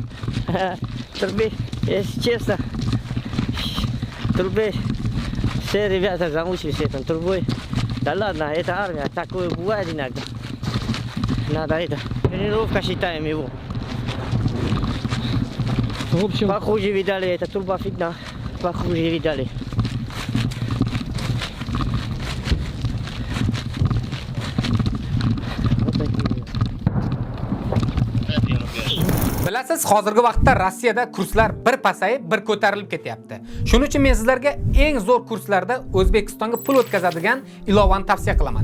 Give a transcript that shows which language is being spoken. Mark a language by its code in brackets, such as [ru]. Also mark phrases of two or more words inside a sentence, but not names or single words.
[ru] Трубе, если честно, трубе все ребята замучились этой трубой. Да ладно, это армия, такое бывает иногда. Надо это, тренировка считаем его. В общем, Похуже видали, это труба фигня, похуже видали. [uz] Bilasiz, hozirgi vaqtda Rossiyada kurslar bir pasayib, bir ko'tarilib ketyapti. Shuning uchun men sizlarga eng zo'r kurslarda O'zbekistonga pul o'tkazadigan ilovani tavsiya qilaman.